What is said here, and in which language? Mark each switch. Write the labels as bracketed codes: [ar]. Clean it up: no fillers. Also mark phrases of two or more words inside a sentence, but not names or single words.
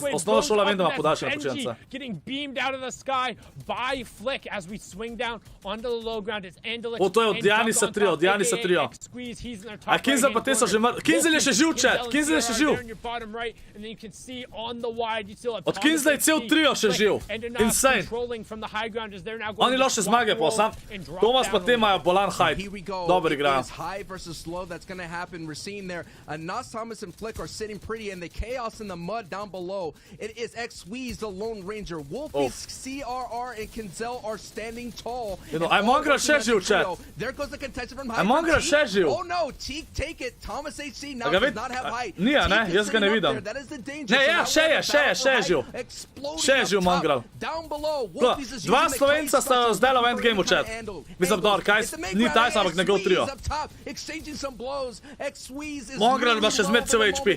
[sl] Osnovna šola vem, da ima podaljšanje početnica. O, to je od Janisa trio, A Kinsel pa te so že mrtvi. Kinsel je še živ, chat. Kinsel je še živ. Od Kinsla je cel trio še živ. Insane. Oni loše zmage pa sam. Tomas pa te imajo bolan hype. Dobro igrajo. [en] Thomas and Flick are sitting pretty and the chaos in the mud down below. It is X-Squeeze, the Lone Ranger. Wolfie, CRR, and Kinsel are standing tall. [sl] Aj Mongrel še živ, chat. Aj Mongrel še živ. [en] Oh no, take it. Thomas HC now does not have height. [sl] Nija, ne, jaz ga ne vidim. Ne, ja, še je živ. Še je živ Mongrel. 2 Slovenca sta zdaj v endgameu, chat. Mislim, dobro, kaj ni Tyson, ampak njegov trio. Mongrel ima še zmed cel HP.